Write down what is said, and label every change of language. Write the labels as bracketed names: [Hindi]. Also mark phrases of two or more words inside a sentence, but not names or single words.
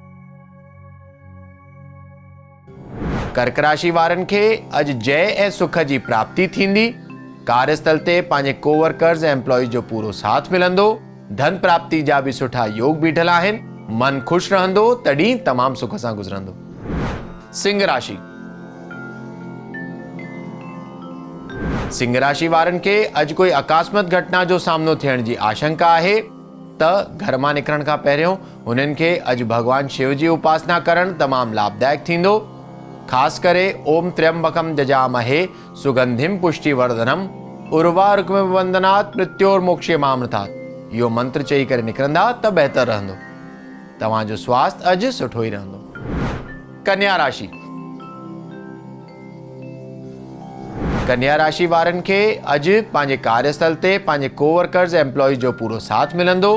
[Sindhi] कर्क राशि वारनि खे अॼु जय ऐं सुख जी प्राप्ति थींदी। कार्यस्थल ते पंहिंजे कोवर्कर्स ऐं एम्प्लॉइज जो पूरो साथ मिलंदो। धन प्राप्ति जा भी सुठा योग बीठल आहिनि। मन खुश रहंदो, तॾहिं तमामु सुख सां गुज़रंदो। सिंह राशि। सिंह राशि वारनि खे अॼु कोई अकस्मात घटना जो सामनो थियण जी आशंका आहे, त घर मां निकिरण खां पहिरियों हुननि खे अॼु भगवान शिव जी उपासना करणु तमामु लाभदायक थींदो। [Sanskrit] खास करे ओम त्र्यंबकम जजामहे सुगंधिम पुष्टिवर्धनम उर्वारुकमिव वंदनात् मृत्योर्मोक्षयमामृतात् इहो मंत्र चई करे निकिरंदा त बहितर रहंदो। [Sindhi] तव्हांजो स्वास्थ्य अॼु सुठो ई रहंदो। कन्या राशि। कन्या राशि वारनि खे अॼु पंहिंजे कार्यस्थल ते पंहिंजे कोवर्कर्स ऐं एम्प्लॉइज जो पूरो साथ मिलंदो।